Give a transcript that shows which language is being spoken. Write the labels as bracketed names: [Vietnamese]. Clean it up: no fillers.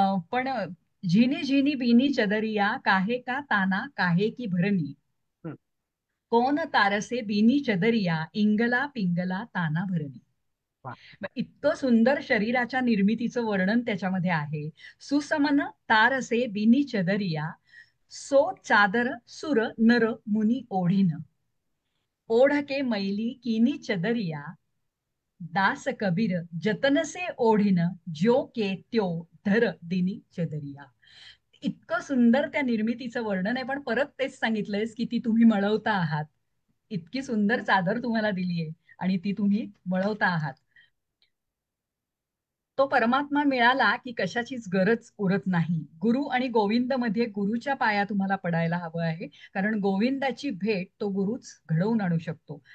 [Marathi] पण [Hindi] झिनी झिनी बिनी चदरिया, काहे का ताना काहे की भरणी, हं. कोण तारसे बिनी चदरिया, इंगला पिंगला ताना भरणी. वा. [Marathi] इतकं सुंदर शरीराच्या निर्मितीचं वर्णन त्याच्यामध्ये आहे. [Hindi] सुसमन तारसे बिनी चदरिया, सो चादर सुर नर मुनी ओढीन, ओढ के मैली किनी चदरिया, दास कबीर जतन से ओढीन, ज्यो के त्यो धर दिनी चदरिया. [Marathi] इतकं सुंदर त्या निर्मितीचं वर्णन आहे. पण परत तेच सांगितलंयस की ती तुम्ही मळवता आहात. इतकी सुंदर चादर तुम्हाला दिलीये आणि ती तुम्ही मळवता आहात. तो परमात्मा मिळाला की कशाचीच गरज उरत नाही. गुरु आणि गोविंद मध्ये गुरुच्या पाया तुम्हाला पडायला हवं आहे, कारण गोविंदाची भेट तो गुरुच घडवून आणू शकतो.